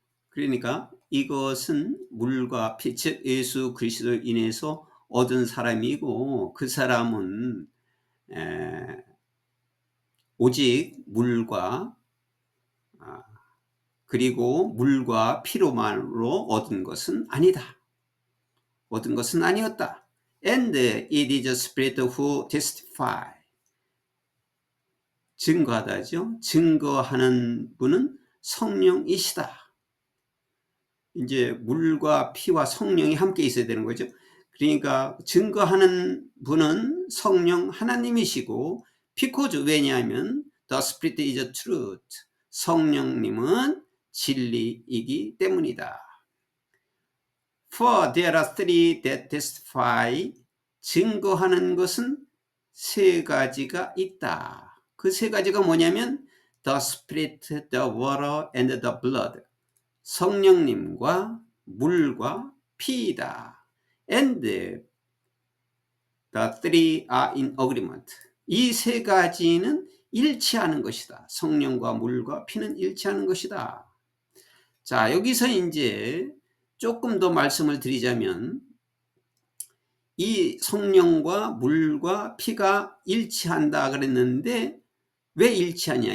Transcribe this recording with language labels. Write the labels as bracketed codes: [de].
[ko] 그러니까 이것은 물과 피, 즉 예수 그리스도로 인해서 얻은 사람이고 그 사람은 오직 물과 그리고 물과 피로만으로 얻은 것은 아니다. 얻은 것은 아니었다. [en] And it is the Spirit who testify. [ko] 증거하다죠. 증거하는 분은 성령이시다. 이제 물과 피와 성령이 함께 있어야 되는 거죠. 그러니까 증거하는 분은 성령 하나님이시고, [en] because [ko] 왜냐하면 [en] the Spirit is the truth. [ko] 성령님은 진리이기 때문이다. [en] For there are three that testify. [ko] 증거하는 것은 세 가지가 있다. 그 세 가지가 뭐냐면 [en] the Spirit, the water, and the blood. [ko] 성령님과 물과 피이다. [en] And the three are in agreement. [ko] 이 세 가지는 일치하는 것이다. 성령과 물과 피는 일치하는 것이다. 자, 여기서 이제 조금 더 말씀을 드리자면, 이 성령과 물과 피가 일치한다 그랬는데 왜 일치하냐?